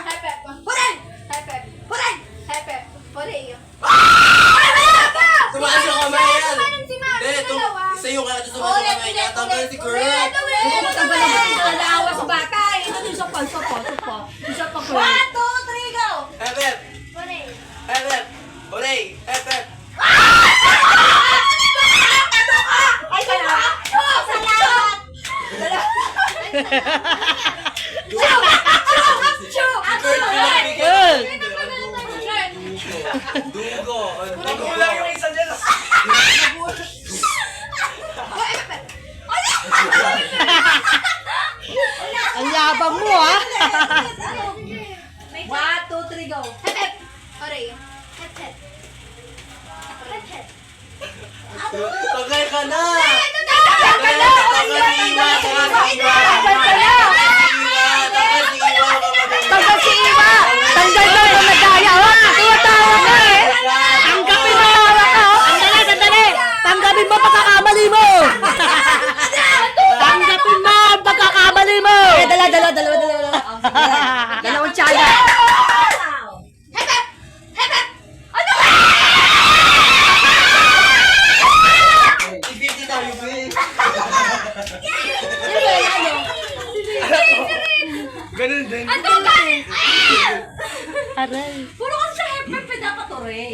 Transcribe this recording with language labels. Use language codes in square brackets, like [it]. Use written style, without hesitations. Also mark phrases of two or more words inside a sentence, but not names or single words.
[en] Hep-hep. Hooray! Hep-hep. Hooray! Hep-hep. Hooray. [tl] Tumaas yung kamay yan! Si Mami, Hindi, dalawa. isa yung kaya tumaas yung kamay niya. Tanggal si Kurt! Pumunta ba naman ito naawa sa bata eh. Ito isa pa. Isa pa ko. [en] 1, 2, 3, go. Hep-hep! Hooray. Hep-hep! Hooray! Hep-hep! [tl] Ay, salamat! Salamat. Kurt, pinabigyan! Dugo! Dugo lang yung isa dyan! Ang yabang mo ha. [en] 1, 2, 3, go. Hep-hep. Hooray. Hep-hep. Hep-hep. [tl] Tagay ka na! Tagay ka na! Tanggal si Iwa! Tanggal daw na nadaya! Tuwatawa ka eh! Tanggapin mo! Sandali! Tanggapin mo pagkakamali mo! Tanggapin mo ang pagkakamali mo! Eh, dalawa. Dalawang tsala. Hep-hep. Hep-hep. Ano? I-50 tayo, babe! Ganun din. Ano ba? Aray. Puro kasi siya hep-hep dapat hooray.